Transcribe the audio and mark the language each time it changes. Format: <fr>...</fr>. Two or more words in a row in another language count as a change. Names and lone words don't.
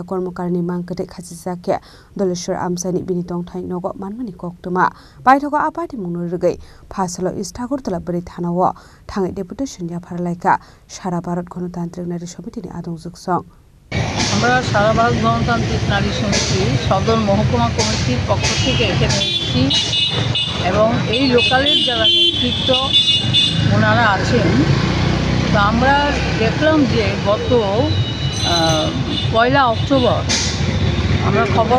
<trp>Kormokarini Mangkate Khajizake Doleshwar Amsani Binitong Thai Nogo Manmani Koktuma Baithoga Apati Munurugai Phasalo Istagurtala Bari Thanawo Thangai Deputation Jafarlaika Sara Bharat Ganotantrik Nari Samitini Adongjug Song</trp> <bn>আমরা সারা ভারত গণতান্ত্রিক নারী সমিতি সদর মহকুমা কমিটির পক্ষ থেকে এখানে এসেছি এবং এই লোকালের যারা নেতৃত্ব ওনারা আছেন তো আমরা দেখলাম যে গত 1 অক্টোবর আমরা খবর</bn>